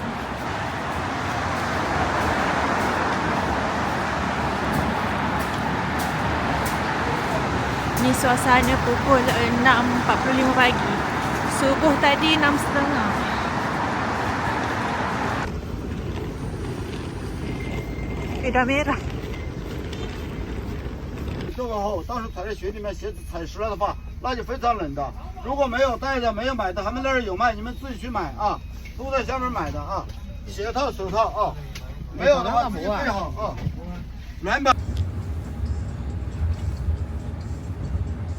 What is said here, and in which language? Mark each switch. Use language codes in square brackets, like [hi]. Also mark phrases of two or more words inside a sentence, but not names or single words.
[ms] Ni suasana pukul 6.45 pagi. Subuh tadi 6.30. Dah merah. [zh] 这个后，当时踩在雪里面，鞋子踩湿了的话，那就非常冷的。如果没有带的、没有买的，他们那儿有卖，你们自己去买啊，都在下面买的啊。鞋套、手套啊，没有的话自己备好啊。软板。